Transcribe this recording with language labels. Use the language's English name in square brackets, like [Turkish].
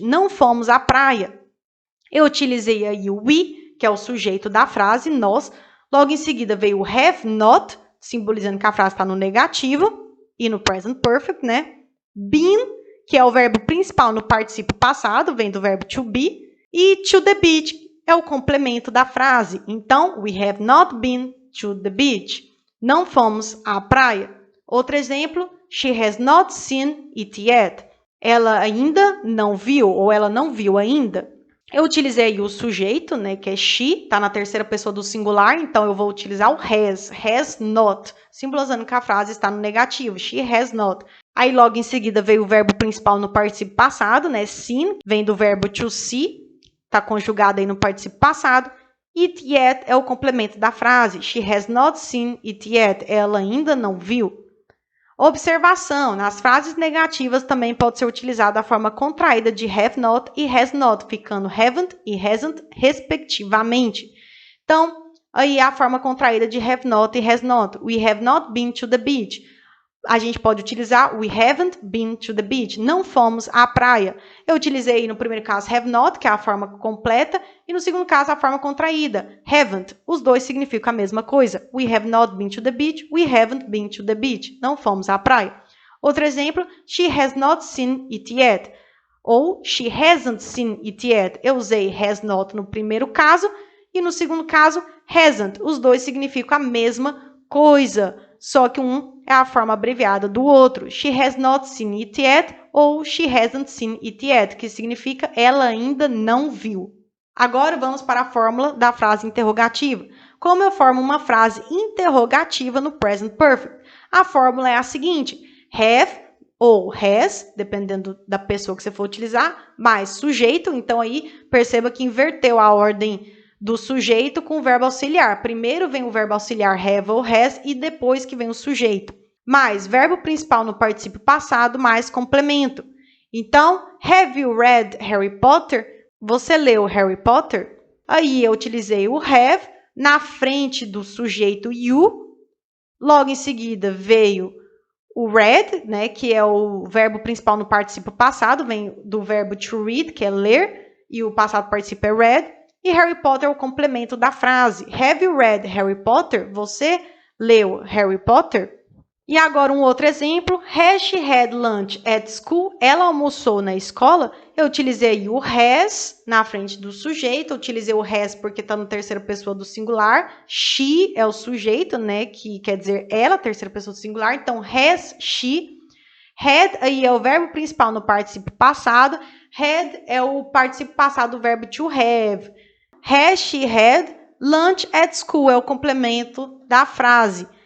[Portuguese] Não fomos à praia. Eu utilizei aí o we, que é o sujeito da frase, nós. Logo em seguida veio o have not, simbolizando que a frase está no negativo e no present perfect, né? Been, que é o verbo principal no particípio passado, vem do verbo to be. E to the beach é o complemento da frase. [English] Então, we have not been to the beach. [Portuguese] Não fomos à praia. Outro exemplo, [English] she has not seen it yet. [Portuguese] Ela ainda não viu, ou ela não viu ainda. Eu utilizei o sujeito, né, que é she, está na terceira pessoa do singular, então eu vou utilizar o has not, simbolizando que a frase está no negativo, [English] she has not. [Portuguese] Aí logo em seguida veio o verbo principal no particípio passado, né, seen, vem do verbo to see, está conjugado aí no particípio passado. It yet é o complemento da frase, [English] she has not seen it yet, [Portuguese] ela ainda não viu. Observação, nas frases negativas também pode ser utilizada a forma contraída de have not e has not, ficando haven't e hasn't, respectivamente. Então, aí a forma contraída de have not e has not. [English] We have not been to the beach. [Portuguese] A gente pode utilizar [English] we haven't been to the beach. [Portuguese] Não fomos à praia. Eu utilizei no primeiro caso have not, que é a forma completa, e no segundo caso a forma contraída, haven't. Os dois significam a mesma coisa. [English] We have not been to the beach. We haven't been to the beach. [Portuguese] Não fomos à praia. [English] Outro exemplo, she has not seen it yet. Ou she hasn't seen it yet. [Portuguese] Eu usei has not no primeiro caso e no segundo caso hasn't. Os dois significam a mesma coisa. Só que um é a forma abreviada do outro. [English] She has not seen it yet ou she hasn't seen it yet, [Portuguese] que significa ela ainda não viu. Agora vamos para a fórmula da frase interrogativa. Como eu formo uma frase interrogativa no present perfect? A fórmula é a seguinte: have ou has, dependendo da pessoa que você for utilizar, mais sujeito. Então aí perceba que inverteu a ordem do sujeito com o verbo auxiliar. Primeiro vem o verbo auxiliar have ou has e depois que vem o sujeito. Mais verbo principal no particípio passado, mais complemento. Então, [English] have you read Harry Potter? [Portuguese] Você leu Harry Potter? Aí eu utilizei o have na frente do sujeito you. Logo em seguida veio o read, né, que é o verbo principal no particípio passado, vem do verbo to read, que é ler, e o passado particípio é read. E Harry Potter é o complemento da frase. [English] Have you read Harry Potter? [Portuguese] Você leu Harry Potter? E agora um outro exemplo. [English] Has she had lunch at school? [Portuguese] Ela almoçou na escola? Eu utilizei o has na frente do sujeito. Eu utilizei o has porque está na terceira pessoa do singular. She é o sujeito, né? Que quer dizer ela, terceira pessoa do singular. Então, [English] has she. [Portuguese] Had aí é o verbo principal no particípio passado. Had é o particípio passado do verbo to have. [English] Has she had lunch at school? [Portuguese] É o complemento da frase.